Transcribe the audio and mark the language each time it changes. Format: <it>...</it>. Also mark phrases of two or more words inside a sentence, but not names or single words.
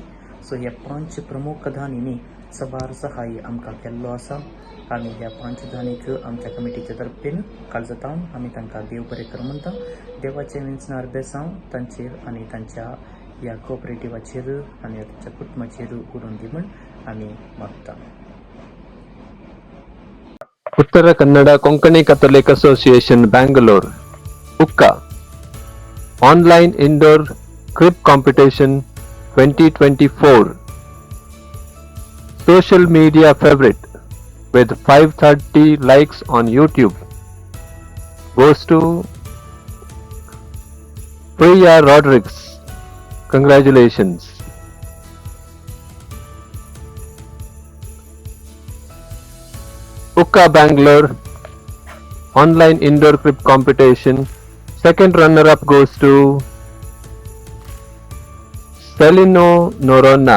<kok>सो ह्या 5 प्रमुख धानींनी सबार सहाय्य आमकां केल्लो आसा आनी ह्या 5 धानीक आमच्या कमिटीच्या तर्फेन काळजातावन आमी तांकां देव बरें कर म्हणटा. देवाचें विंचणार बेसांव तांचेर आनी तांच्या ह्या कोऑपरेटिव्हाचेर आनी तांच्या कुटुंबाचेर उडोवन दी म्हण आमी मागता.</kok> <en>Uttara Kannada Konkani Catholic Association Bangalore Ukka online indoor crib competition 2024 social media favorite with 530 likes on YouTube goes to Priya Rodriguez. Congratulations. Ukka Bangalore online indoor crib competition second runner up goes to Celino Norona.</en>